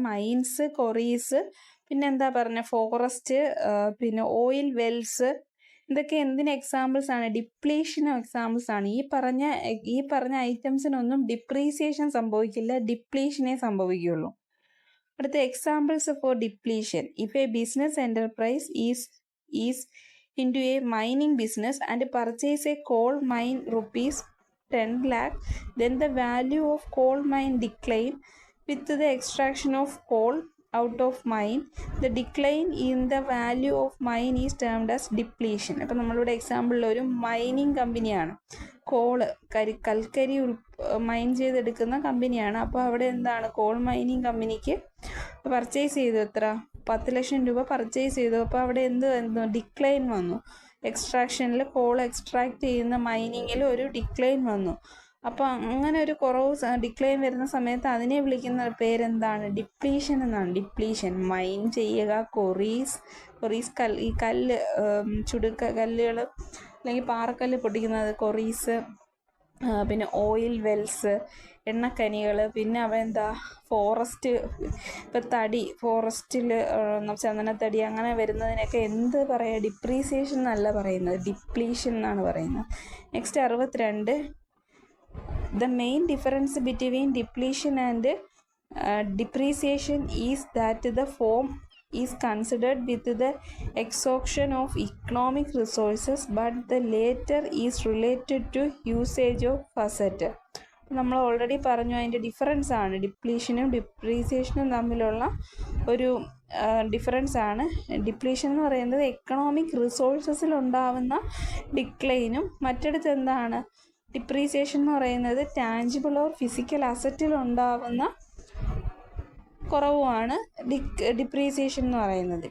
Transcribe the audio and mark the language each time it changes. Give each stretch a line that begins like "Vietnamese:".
Malayalam: Mines, കൊറീസ്, പിന്നെ എന്താ പറഞ്ഞ ഫോറസ്റ്റ്, പിന്നെ ഓയിൽ വെൽസ്, ഇതൊക്കെ എന്തിന് എക്സാമ്പിൾസ് ആണ്? ഡിപ്ലീഷനും എക്സാമ്പിൾസ് ആണ്. ഈ പറഞ്ഞ ഐറ്റംസിനൊന്നും ഡിപ്രീസിയേഷൻ സംഭവിക്കില്ല, ഡിപ്ലീഷനേ സംഭവിക്കുകയുള്ളൂ. അടുത്ത examples for depletion.
English: If a business enterprise is into a mining business and purchase a coal mine rupees 10 lakh, then the value of coal mine decline with the extraction of coal out of mine. The decline in the value of mine is termed as depletion.
Malayalam: അപ്പോൾ നമ്മളിവിടെ എക്സാമ്പിളിൽ ഒരു mining കമ്പനിയാണ്, കൽക്കരി mine ചെയ്തെടുക്കുന്ന കമ്പനിയാണ്. അപ്പോൾ അവിടെ എന്താണ്, കോൾ മൈനിങ് കമ്പനിക്ക് പർച്ചേസ് ചെയ്തു, എത്ര 10 ലക്ഷം രൂപ പർച്ചേസ് ചെയ്തു. അപ്പോൾ അവിടെ എന്ത് ഡിക്ലൈൻ വന്നു, എക്സ്ട്രാക്ഷനിൽ കോൾ എക്സ്ട്രാക്ട് ചെയ്യുന്ന മൈനിങ്ങിൽ ഒരു ഡിക്ലൈൻ വന്നു. അപ്പോൾ അങ്ങനെ ഒരു കുറവ് ഡിക്ലൈൻ വരുന്ന സമയത്ത് അതിനെ വിളിക്കുന്ന പേരെന്താണ്? ഡിപ്ലീഷൻ എന്നാണ്. ഡിപ്ലീഷൻ. മൈൻ ചെയ്യുക, കൊറീസ് ഈ കല്ല് കല്ലുകൾ അല്ലെങ്കിൽ പാറക്കല്ല് പൊട്ടിക്കുന്നത് കൊറീസ്, പിന്നെ ഓയിൽ വെൽസ് എണ്ണക്കനികൾ, പിന്നെ എന്താ ഫോറസ്റ്റ്, ഇപ്പം തടി ഫോറസ്റ്റിൽ ചന്ദനത്തടി അങ്ങനെ വരുന്നതിനൊക്കെ എന്ത് പറയുക? ഡിപ്രീസിയേഷൻ എന്നല്ല പറയുന്നത്, ഡിപ്ലീഷൻ എന്നാണ് പറയുന്നത്.
English: Next 62. The main difference between depletion and depreciation is that the form is considered with the exhaustion of economic resources, but the latter is related to usage of asset.
Malayalam: നമ്മൾ already പറഞ്ഞു അതിൻ്റെ difference ആണ്. ഡിപ്ലീഷനും ഡിപ്രീസിയേഷനും തമ്മിലുള്ള ഒരു difference ആണ്. Depletion എന്ന് പറയുന്നത് economic റിസോഴ്സസിൽ ഉണ്ടാവുന്ന ഡിക്ലൈനും, മറ്റിടത്ത് എന്താണ് ഡിപ്രീസിയേഷൻ എന്ന് പറയുന്നത് ടാഞ്ചിബിൾ ഓർ ഫിസിക്കൽ അസറ്റിൽ ഉണ്ടാവുന്ന കുറവുമാണ് ഡിപ്രീസിയേഷൻ എന്ന് പറയുന്നത്.